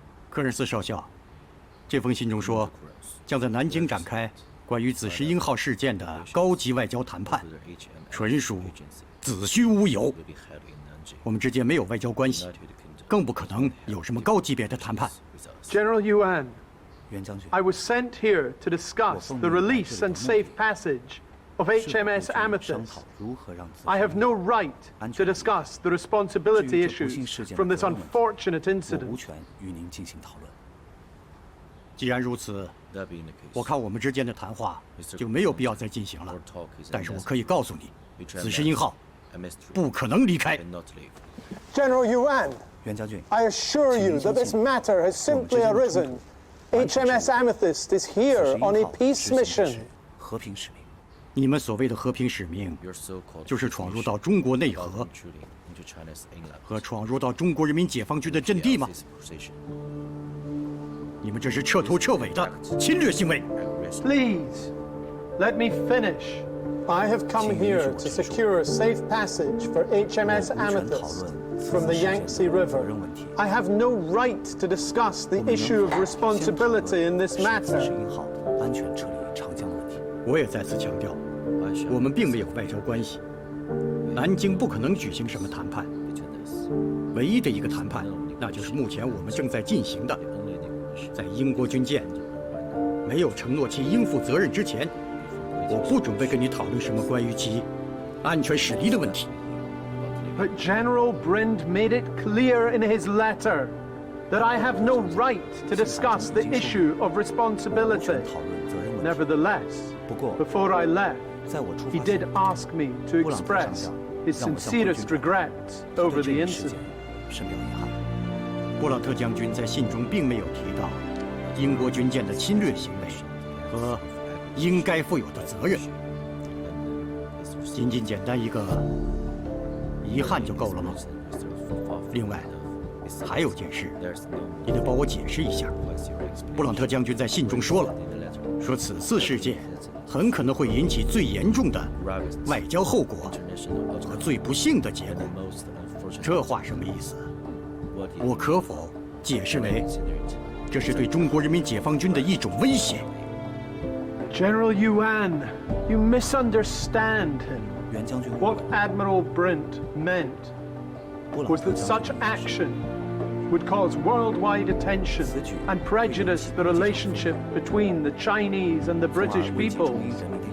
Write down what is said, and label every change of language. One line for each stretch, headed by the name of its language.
Chinese: 科任斯少校，这封信中说，将在南京展开关于紫石英号事件的高级外交谈判，纯属子虚乌有。我们之间没有外交关系，更不可能有什么高级别的谈判。
English: General Yuan, I was sent here to discuss the release and safe passage of HMS Amethyst. I have no right to discuss the responsibility issues from this unfortunate incident.
Chinese: 无权与您进行讨论。既然如此，我看我们之间的谈话就没有必要再进行了。但是我可以告诉你，紫石英号不可能离开。
English: General Yuan,
Chinese: 袁将军
English: I assure you that this matter has simply arisen. HMS Amethyst is here on a peace mission.
Chinese: 和平使命。你们所谓的和平使命，就是闯入到中国内河和闯入到中国人民解放军的阵地吗？你们这是彻头彻尾的侵略行为。
English: Please, let me finish. I have come here to secure safe passage for HMS Amethyst from the Yangtze River. I have no right to discuss the issue of responsibility in this matter.
Chinese: 安全撤离长江的问题。我也再次强调，我们并没有外交关系，南京不可能举行什么谈判。唯一的一个谈判，那就是目前我们正在进行的，在英国军舰没有承诺其应负责任之前，我不准备跟你讨论什么关于其安全驶离的问题。
English: But General Brind made it clear in his letter that I have no right to discuss the issue of responsibility. Nevertheless, before I left, He did ask me to express his sincerest regrets over the incident.
Chinese: 布朗特将军在信中并没有提到英国军舰的侵略行为和应该负有的责任，仅简单一个遗憾就够了吗？另外，还有件事，你得帮我解释一下。布朗特将军在信中说了，说此次事件很可能会引起最严重的外交后果和最不幸的结果。这话什么意思？我可否解释为这是对中国人民解放军的一种威胁？
English: General Yuan, you misunderstand him. What Admiral Brent meant was that such action would cause worldwide attention and prejudice the relationship between the Chinese and the British peoples.